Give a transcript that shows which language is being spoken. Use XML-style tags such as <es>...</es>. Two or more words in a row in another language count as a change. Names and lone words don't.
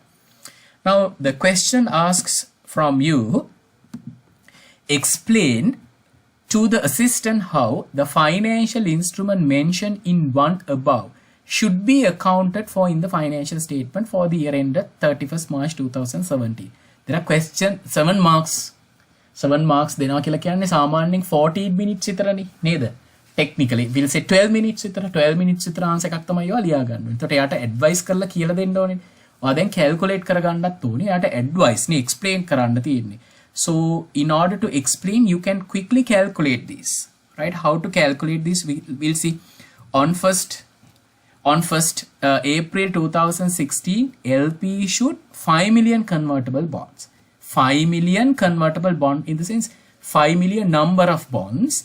<en>Now the question asks from you, explain to the assistant how the financial instrument mentioned in one above should be accounted for in the financial statement for the year ended 31st March 2017. There are question 7 marks.</en> <si>7 marks දෙනවා කියලා කියන්නේ සාමාන්‍යයෙන් 14 minutes විතරනේ නේද?</si> <en>Technically we'll say 12 minutes</en> <si>විතර 12 minutes විතර answer එකක් තමයි ඔයා ලියා ගන්න ඕනේ. එතකොට එයාට advice කරලා කියලා දෙන්න ඕනේ. ඔයා දැන් calculate කරගන්නත් ඕනේ. එයාට advice නේ explain කරන්න තියෙන්නේ.</si> <en>So in order to explain, you can quickly calculate this, right? How to calculate this? We'll see. On 1st April 2016, LP issued 5 million convertible bonds. 5 million convertible bond in the sense 5 million number of bonds.</en>